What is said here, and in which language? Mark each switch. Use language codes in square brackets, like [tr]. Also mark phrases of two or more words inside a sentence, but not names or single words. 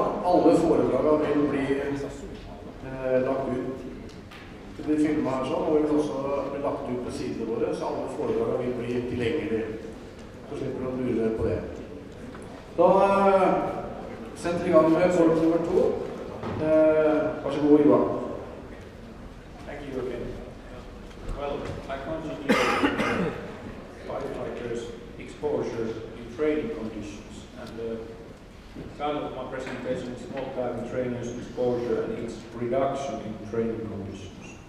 [no] Alle foredragene vil bli lagt ut. Det blir filmet her sånn, og vil også bli lagt ut på sidene våre, så alle foredragene vil bli tilgjengelige. Så slipper du å lure på det. Da setter vi i gang med foredrag nummer 2. Vær så god, Juha. [en] Thank you again. Well, I continue firefighters' exposure in training conditions, and the title of my presentation is Small-Time Trainers' Exposure and its Reduction in Training Conditions.